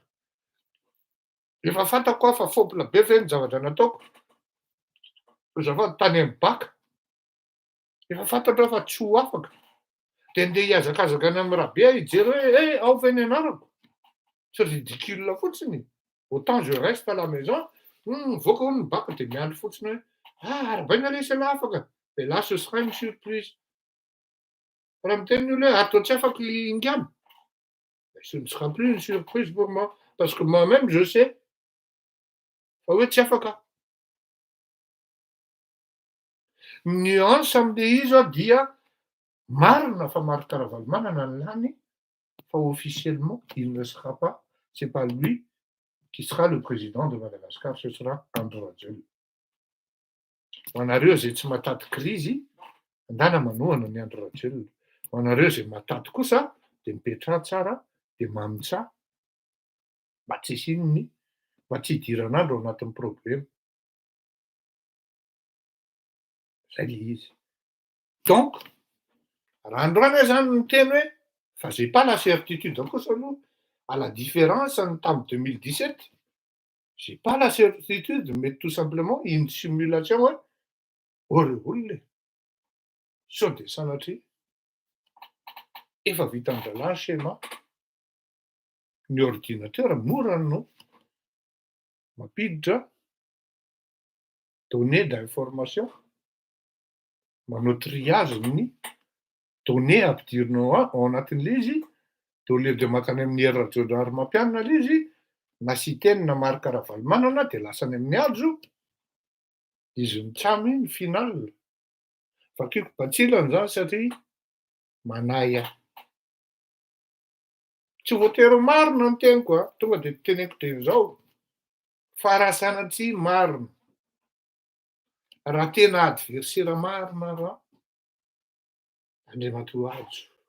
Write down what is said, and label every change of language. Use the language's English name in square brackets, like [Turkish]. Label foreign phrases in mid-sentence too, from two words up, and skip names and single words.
[Malagasy] Efa fantako aho fa faopla be ve ny zavatra nataoko. Azafady tany amin'ny baka. Efa fantatra fa tsy ho afaka. De ndeha hiazakazaka any amin'ny rabe hijery hoe ao ve ny anarako. Tsy ridicule fotsiny. [French] Autant je reste à la maison, [Malagasy] voaka hono ny baka de miandry fotsiny hoe arabaina lesy ala afaka. [French] Et là ce sera une surprise. [Malagasy] Raha miteny ny olona hoe ato tsy afaka ingam. [French] Ce ne sera plus une surprise pour moi parce que moi-même je sais [Malagasy] fa hoe tsy afaka. Nuance amin'le izy dia marina fa Marc Ravalomanana ny lany fa officiellement [French] il ne sera pas, c'est pas lui qui sera le président de Madagascar, ce sera Andry Rajoelina. [Malagasy] Ho anareo zay tsy matady krizy, andana manohana ny Andry Rajoelina. Ho anareo zay matady kosa de mipetraha tsara, de mamitsaha mba tsy hisy inony, mba tsy hidiran'andro ao anatin'ny problème. Zay le izy. Donc, raha androany zany ny teny hoe fa [French] j'ai pas la certitude [Malagasy] kosa aloha, [French] à la différence tamin'ny 2017, j'ai pas la certitude, mais tout simplement une simulation [Malagasy] hoe oreo olona sao de sanatria efa vita an-dralahy schéma, ny ordinateur mora no mampiditra [French] données d'information, [Malagasy] manao triage ny données ampidirinao ao anatin'le izy, de [French] au lieu de [Malagasy] makany amin'ny Hery Rajaonarimampianina le izy, na Siteny na Marc Ravalomanana de lasany amin'ny Ajo, izy mitsamo iny final. Fakiko batsilany zany satria manahy ahy. Tsy voatery marina ny teniko tonga de teneniko de zao, fa raha sanatria marina, raha tena adversaire marina raha, Andriamatoa Ajo.